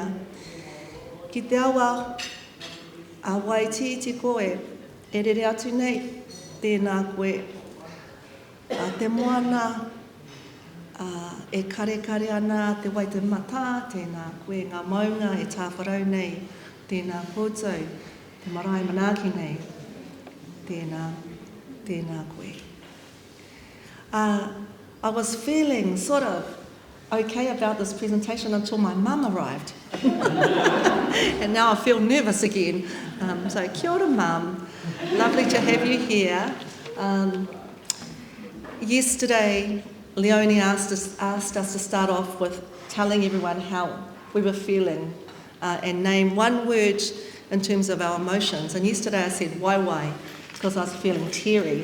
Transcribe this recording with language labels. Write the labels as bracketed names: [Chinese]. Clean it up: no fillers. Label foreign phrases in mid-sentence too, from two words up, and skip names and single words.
[Māori] Ki te awa, wai ti koe, e rere atu nei, tēnā koe, te moana, e kare ana te wai te mata, tēnā koe ngā maunga e tāwharau nei, tēnā koutou, te marae manaaki nei, tēnā koe. [English] I was feeling sort of okay about this presentation until my mum arrived. And now I feel nervous again. So [Māori] kia ora [English] mum, lovely to have you here. Yesterday, Leonie asked us to start off with telling everyone how we were feeling and name one word in terms of our emotions. And yesterday I said wai, because I was feeling teary.